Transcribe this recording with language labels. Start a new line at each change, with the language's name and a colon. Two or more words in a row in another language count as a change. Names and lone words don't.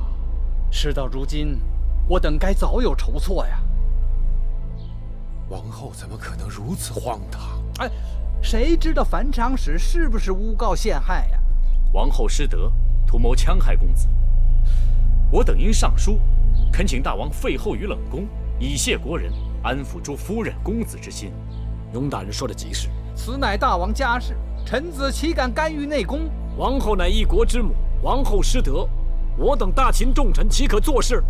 Chinese: 事到如今，我等該早有筹措呀。王后怎么可能如此荒唐？哎，誰知道樊長史是不是誣告陷害呀？王后失德，圖謀戕害公子。我等因上書，懇請大王廢後於冷宮，以謝國人，安撫諸夫人公子之心。容大人說的極是，此乃大王家事，臣子豈敢干預內宮？王後乃一國之母，王後失德，我等大秦重臣豈可做事？